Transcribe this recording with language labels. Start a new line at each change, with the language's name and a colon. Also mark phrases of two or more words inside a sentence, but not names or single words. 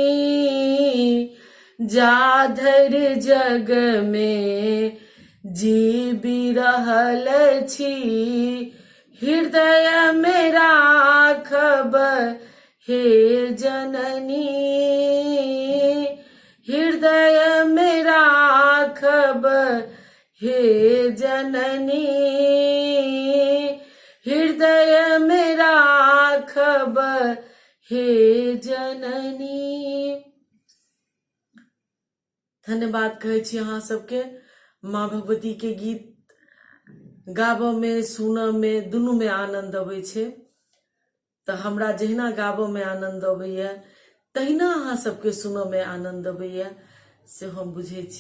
Maithili: जाधरि जग में जीबी रहल छी, हृदय में राखब हे जननी हृदय में राखब हे जननी हृदय में राखब हे जननी। धन्यवाद कहै छी अहाँ सबके। माँ भगवती के गीत गाबऽ में सुनऽ में दुनू में आनंद अबै छै। तऽ हमरा जहिना गाबऽ में आनंद अबैया तहिना अहाँ सबके सुनऽ में आनंद अबैया से हम बुझै छी।